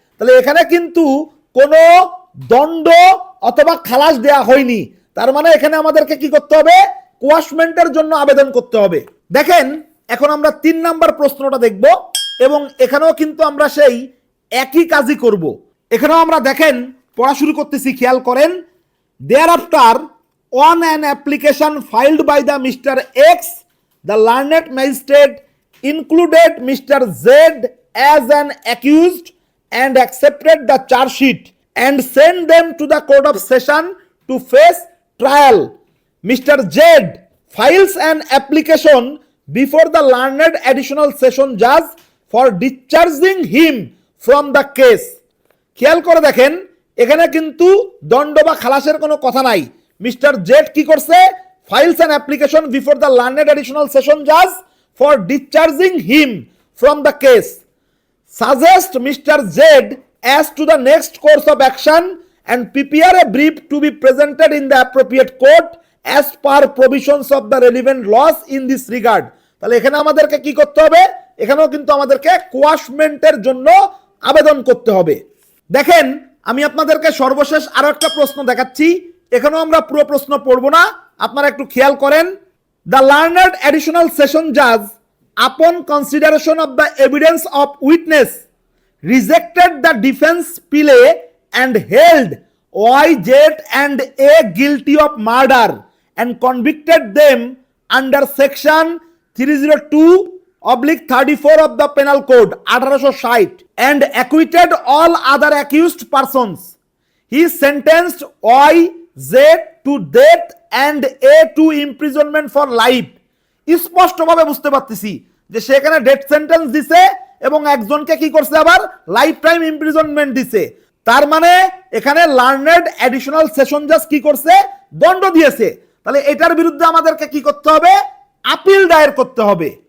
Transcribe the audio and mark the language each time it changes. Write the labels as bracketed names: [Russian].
[Bangla] তাহলে এখানে কিন্তু কোনো দণ্ড অথবা খালাস দেয়া হয়নি। তার মানে এখানে আমাদেরকে কি করতে হবে, কোয়াশমেন্টের জন্য আবেদন করতে হবে। দেখেন এখন আমরা 3 নাম্বার প্রশ্নটা দেখব, এবং এখানেও কিন্তু আমরা সেই একই কাজই করব। এখানেও আমরা দেখেন পড়া শুরু করতেছি, খেয়াল করেন। [English] thereafter on an application filed by the Mr. X, the learned magistrate included Mr. Z as an accused and accepted the charge sheet and sent them to the court of session to face trial. Mr. Z files an application before the learned additional session judge for discharging him from the case. [Bangla] খেয়াল করে দেখেন, এখানে কিন্তু দণ্ড বা খালাসের কোনো কথা নাই। [English] mister Z [Bangla] কি করছে, [English] Files an application before the learned additional session Jaaz for discharging him from the case. [Bangla] Suggest mister Z [English] as to the next course of action and prepare a brief to be presented in the appropriate court as per provisions of the relevant laws in this regard. [Bangla] তাহলে এখানে আমাদেরকে কি করতে হবে, এখানেও কিন্তু আমাদেরকে কোয়াশমেন্টের জন্য আবেদন করতে হবে। দেখেন আমি আপনাদেরকে সর্বশেষ আরো একটা প্রশ্ন দেখাচ্ছি, এখানেও আমরা পুরো প্রশ্ন পড়ব না, আপনারা একটু খেয়াল করেন। [English] The লার্নার্ড additional session জাজ আপন consideration of the evidence of witness rejected the defense plea and held Y, Z and A guilty of murder and convicted them under section 302/34 of the penal code 1860 and acquitted all other accused persons. He sentenced Y, Z to death and A to imprisonment for life. [Bangla] স্পষ্টভাবে বুঝতে পারতেছি যে সেখানে death sentence দিছে এবং একজনকে কি করছে, আবার লাইফ টাইম ইমপ্রিজনমেন্ট দিছে। তার মানে এখানে লার্নেড অ্যাডিশনাল সেশন জাজ কি করছে, দণ্ড দিয়েছে। তাহলে এটার বিরুদ্ধে আমাদেরকে কি করতে হবে, আপিল দায়ের করতে হবে।